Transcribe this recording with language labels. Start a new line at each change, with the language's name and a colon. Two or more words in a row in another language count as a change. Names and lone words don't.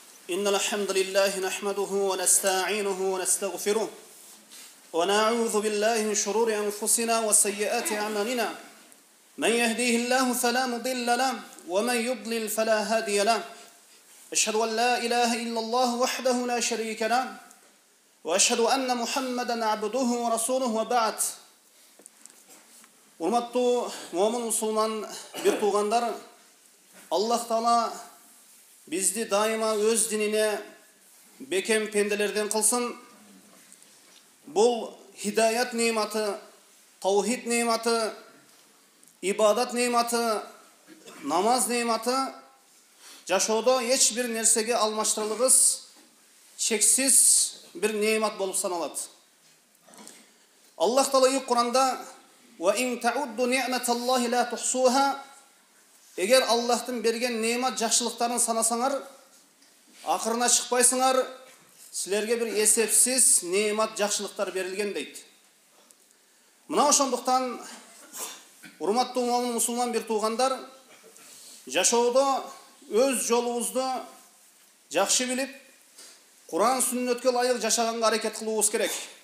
Arabic: إن الحمد لله نحمده ونستعينه ونستغفره ونعوذ بالله من شرور أنفسنا وسيئات أعمالنا من يهديه الله فلا مضل له ومن يضلل فلا هادي له أشهد أن لا إله إلا الله وحده لا شريك له وأشهد أن محمدا عبده ورسوله وبعد.
Kyrgyz: Урматтуу момун мусулман бир туугандар, Аллах Таала бизди дайыма өз динине бекем пенделерден кылсын. Бул хидаят нематы, таухид нематы, ибадат нематы, намаз нематы жашоодо эч бир нерсеге алмаштырылгыс чексиз бир немат болуп саналат. Аллах Таала Куранда
Arabic: وَإِنْ تَعُدُّ نِعْمَةَ اللَّهِ لَا تُحْصُوهَا
Kyrgyz: Егер Аллахтын берген немат жакшылыктарын санасаңар, акырына чыкпайсыңар, силерге бир эсепсиз немат жакшылыктар берилген дейт. Мына ошондуктан урматтуу момун мусулман бир туугандар, жашоодо өз жолубузду жакшы билип, Куран сүннөткө ылайык жашаганга аракет кылуубуз керек.